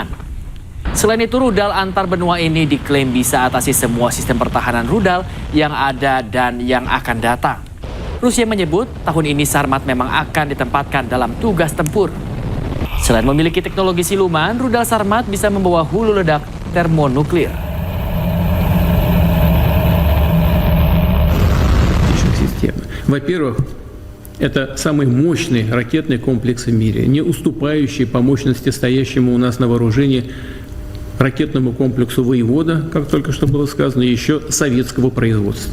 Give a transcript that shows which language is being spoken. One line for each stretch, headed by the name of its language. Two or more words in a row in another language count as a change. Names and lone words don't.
Indonesian: Selain itu, rudal antar benua ini diklaim bisa atasi semua sistem pertahanan rudal yang ada dan yang akan datang. Rusia menyebut tahun ini Sarmat memang akan ditempatkan dalam tugas tempur. Selain memiliki teknologi siluman, rudal Sarmat bisa membawa hulu ledak termonuklir.
Russian: Во-первых, это самый мощный ракетный комплекс в мире, не уступающий по мощности стоящему у нас на вооружении ракетному комплексу «Воевода», как только что было сказано, еще советского производства.